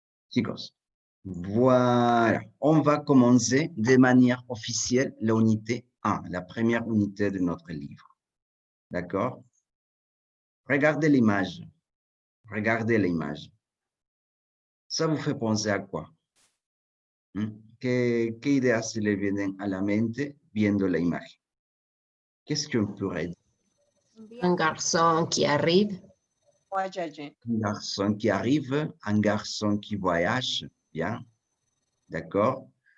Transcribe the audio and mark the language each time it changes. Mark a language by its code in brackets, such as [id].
[fr] Chicos, voilà. On va commencer de manière officielle l'unité 1, la première unité de notre livre. D'accord? Regardez l'image. Regardez l'image. Ça vous fait penser à quoi? [es] ¿Qué ideas se le vienen a la mente viendo la imagen? [fr] Qu'est-ce qu'on pourrait dire? Un garçon qui arrive. Voyager. Un garçon qui arrive, un garçon qui voyage, bien, d'accord.